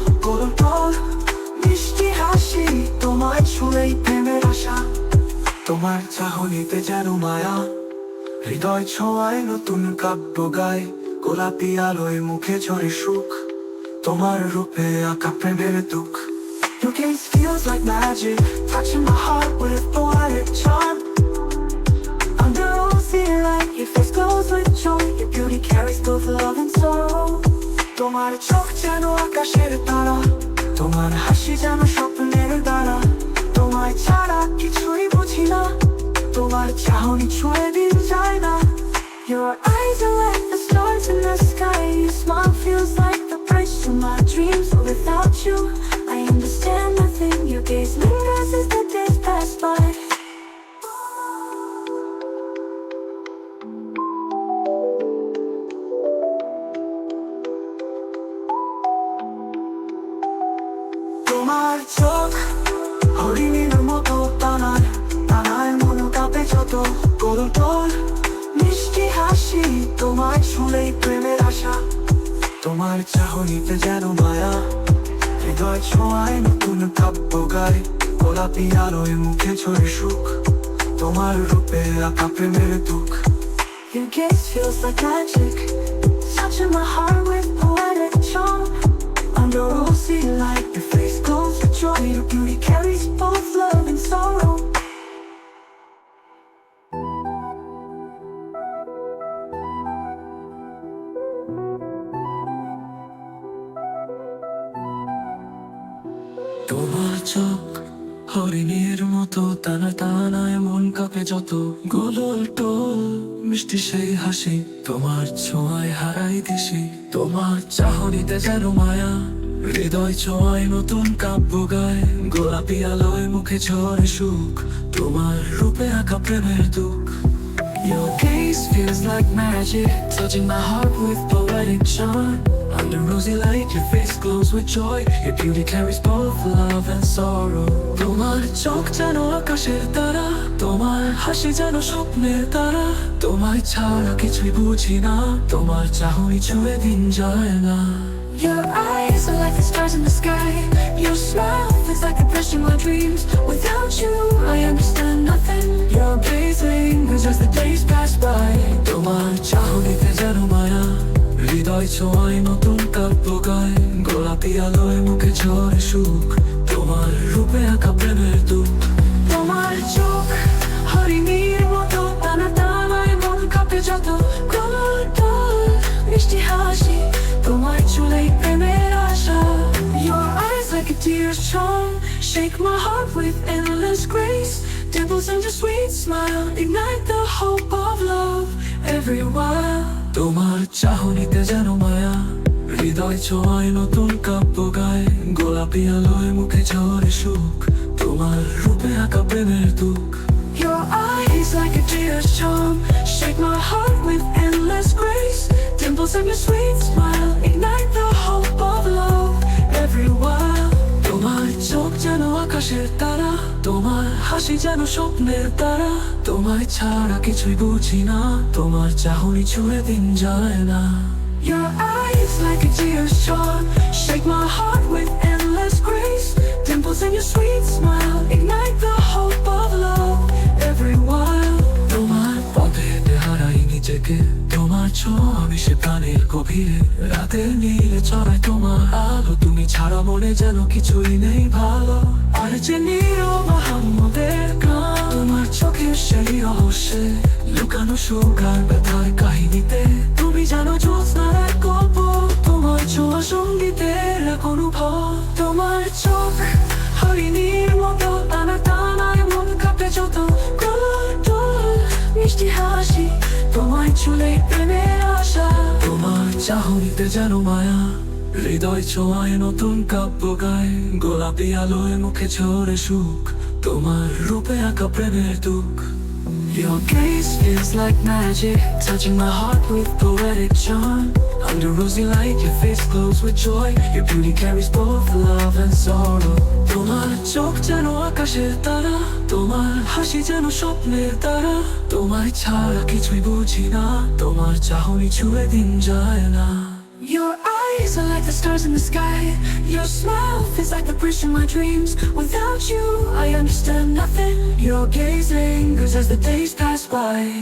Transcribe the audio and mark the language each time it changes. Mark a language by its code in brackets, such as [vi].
[bn] গোলটোল মিষ্টি হাসি, তোমায় ছুঁলেই প্রেমের আশা। তোমার চাহনিতে যেন মায়া, হৃদয় ছোঁয়ায় নতুন কাব্য গায়। গোলাপি আলোয় মুখে ঝরে সুখ, তোমার রূপে আঁকা প্রেমের দুঃখ। [en] Your gaze feels like magic, touching my heart with poetic charm. Under rosy light, your face glows with joy. Your beauty carries both love and sorrow. [bn] তোমার চোখ যেন আকাশের তারা, তোমার হাসি যেন স্বপ্নের দ্বারা। তোমায় ছাড়া কিছুই বুঝি না, তোমার চাহনি ছুঁয়ে দিন যায় না। [en] Your eyes are like the stars in the sky. Your smile feels like the bridge to my dreams. But without you, I understand nothing. Your gaze lingers as the days pass by. [bn] তোমার চোখ হরিণীর মতো টানায়, টানায় মন কাঁপে যত। গোলটোল মিষ্টি হাসি, তোমায় ছুঁলেই প্রেমের আশা। তোমার চাহনিতে যেন মায়া, হৃদয় ছোঁয়ায় নতুন কাব্য গায়। গোলাপি আলোয় মুখে ঝরে সুখ, তোমার রূপে আঁকা প্রেমের দুঃখ। [en] Your gaze feels like magic, touching my heart with poetic charm. Under rosy light, your face glows with joy. Your beauty carries both love and sorrow. [bn] তোমার চোখ হরিণীর মতো টানা, টানায় মন কাঁপে যত। গোলটোল মিষ্টি সেই হাসি, তোমার ছোঁয়ায় হারাই দিশি। তোমার চাহনিতে যেন মায়া, হৃদয় ছোঁয়ায় নতুন কাব্য গায়। গোলাপি আলোয় মুখে ঝরে সুখ, তোমার রূপে আঁকা প্রেমের দুঃখ। [en] Your gaze feels like magic, touching my heart with poetic charm. Under rosy light, your face glows with joy. Your beauty carries both love and sorrow. [bn] তোমার চোখ যেন আকাশের তারা, তোমার হাসি যেন স্বপ্নের তারা। তোমায় ছাড়া কিছুই বুঝি না, তোমার চাহনি ছুঁয়ে দিন যায় না। [en] Your eyes are like the stars in the sky. Your smile is like a brush in my dreams. Without you, I understand nothing. Your gaze lingers as the days pass by. [bn] তোমার চাহনিতে যেন মায়া, হৃদয় ছোঁয়ায় নতুন কাব্য গায়। গোলাপি আলোয় মুখে ঝরে সুখ, তোমার রূপে আঁকা প্রেমের দুঃখ। তোমার চোখ হরিণীর মতো টানা টানায় মন কাঁপে যত। গোলাপ মিষ্টি হাসি, তোমার চুলেই প্রেমের আশা। [en] Your eyes like a tear's charm, shake my heart with endless grace. Dimples and your sweet smile ignite the hope of love everywhere. [bn] তোমার চাহনিতে যেন মায়া, হৃদয় ছোঁয়ায় নতুন কাব্য গায়। গোলাপি আলোয় মুখে ঝরে সুখ, তোমার রূপে আঁকা প্রেমের দুঃখ। [en] Your eyes like a tear's charm, shake my heart with endless grace. Dimples and your sweet smile ignite the hope of love everywhere. [bn] তোমার চোখ যেন আকাশের তারা, তোমার হাসি যেন স্বপ্নের তারা। তোমায় ছাড়া কিছুই বুঝি না, তোমার চাহনি ছুঁয়ে দিন যায় না। [en] Your eyes like a tear's charm, shake my heart with endless grace. Dimples and your sweet smile ignite the hope of love everywhere. [bn] তোমার পথে হারাই নিজেকে, তোমার ছোঁয়া মিশে প্রাণের গভীরে। রাতের নীলে ছড়ায় তোমার আলো, তুমি ছাড়া মনে যেন কিছুই নেই ভালো। আর যে মোহাম্মদের গান, তোমার চোখের সেই রহস্যে লুকানো সুখ আর ব্যথার কাহিনীতে। তুমি জানো জ্যোৎস্নার এক গল্প, তোমার ছোঁয়া সঙ্গীতের এক অনুভব। তোমার চোখ হরিণীর মতো টানা টানায় মন কাঁপে যত। গোলাপ মিষ্টি হাসি, তোমার চুলেই প্রেমের আশা। তোমার চাহনিতে যেন মায়া, হৃদয় ছোঁয়ায় নতুন কাব্য গায়। গোলাপি আলোয় মুখে ঝরে সুখ, তোমার রূপে আঁকা প্রেমের দুঃখ। [en] Your gaze feels like magic, touching my heart with poetic charm. Under rosy light, your face glows with joy. Your beauty carries both love and sorrow. [bn] তোমার চোখ যেন আকাশের তারা, তোমার হাসি যেন স্বপ্নের তারা। তোমায় ছাড়া কিছুই বুঝি না, তোমার চাহনি ছুঁয়ে দিন যায় না। [en] Your eyes are like the stars in the sky. Your smile feels like the bridge to my dreams. Without you, I understand nothing. Your gaze lingers as the days pass by.